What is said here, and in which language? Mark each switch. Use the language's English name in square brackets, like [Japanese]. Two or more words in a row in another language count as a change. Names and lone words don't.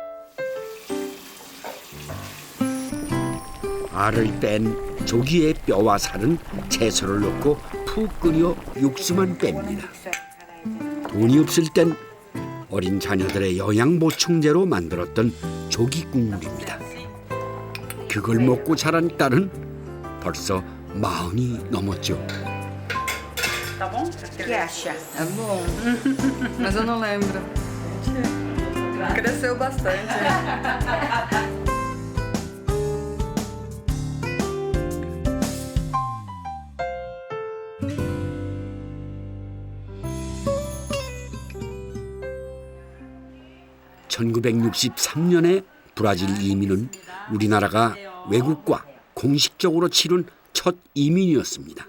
[Korean] 알을 뺀 조기의 뼈와 살은 채소를 넣고 푹 끓여 육수만 뺍니다. 돈이 없을 땐 어린 자녀들의 영양 보충제로 만들었던 조기 국물입니다. 그걸 먹고 자란 딸은 벌써 40이 넘었죠. [Portuguese] Tá bom? Que acha? É bom, mas eu não lembro. Cresceu bastante. [Korean] (1963년에) 브라질 이민은 우리나라가 외국과 공식적으로 치룬 첫 이민이었습니다.